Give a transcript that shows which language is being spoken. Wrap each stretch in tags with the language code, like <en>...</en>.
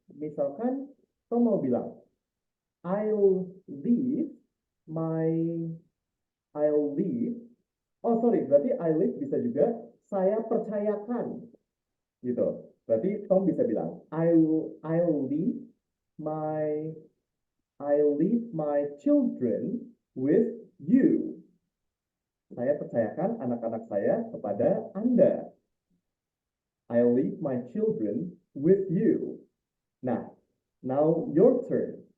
<id>Misalkan Tom mau bilang,</id> <en>I'll leave my, I'll leave.</en> <id>Oh sorry, berarti</id> <en>I leave</en> <id>bisa juga saya percayakan, gitu. Berarti Tom bisa bilang,</id> <en>I'll leave my, I'll leave my children with you.</en> <id>Saya percayakan anak-anak saya kepada Anda.</id> <en>I'll leave my children with you. Now your turn.</en>